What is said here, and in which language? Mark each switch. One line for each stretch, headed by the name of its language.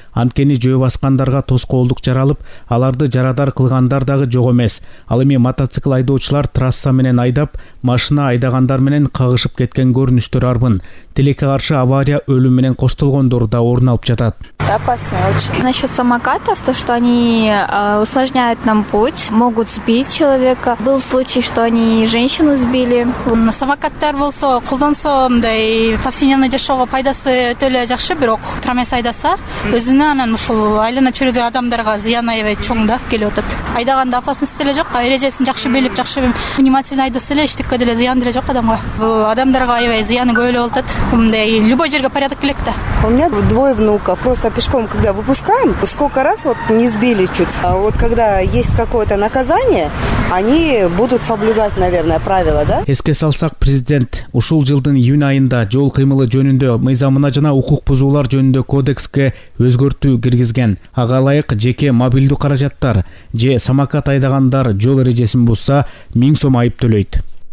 Kyrgyz: Анткени жөө баскандарга тоскоолдук жаралып, аларды жарадар кылгандар дагы жок эмес. Ал эми мотоцикл айдоочулар трасса менен айдап, машина айдагандар менен кагышып кеткен көрүнүштөр арбын. Тилекке каршы авария өлүм менен коштолгондор да орун алып жатат.
Russian: Опасно очень. Насчет самокатов, то, что они усложняют нам путь, могут сбить человека. Был случай, что они женщину сбили.
Kyrgyz: Самокаттар болсо, колдонсо, мындай
Russian: повседневный
Kyrgyz: жашоого пайдасы төлө жакшы, бирок трамес айдаса, өзүнө анан ушул айлана чөйрөдөгү адамдарга зыян аябай чоң да келип атат. Айдаганда
Russian: опасность
Kyrgyz: деле жок, эрежесин жакшы билип, жакшы
Russian: внимательно
Kyrgyz: айдаса эле эчтекке деле зыян деле жок адамга. Бул адамдарга аябай зыяны көп эле болуп атат. Мындай
Russian: любой
Kyrgyz: жерге
Russian: порядок
Kyrgyz: келек да.
Russian: У меня двое внуков. Просто пешком, когда выпускаем, сколько раз вот не сбили чуть. А вот когда есть какое-то наказание, они будут соблюдать, наверное, правила, да?
Kyrgyz: Эске салсак, президент ушул жылдын июнь айында жол кыймылы жөнүндө мыйзамына жана укук бузуулар жөнүндө кодекске өзгөртүү киргизген. Ага ылайык жеке мобилдүү каражаттар же самокат айдагандар жол эрежесин бузса 1000 сом айып төлөйт.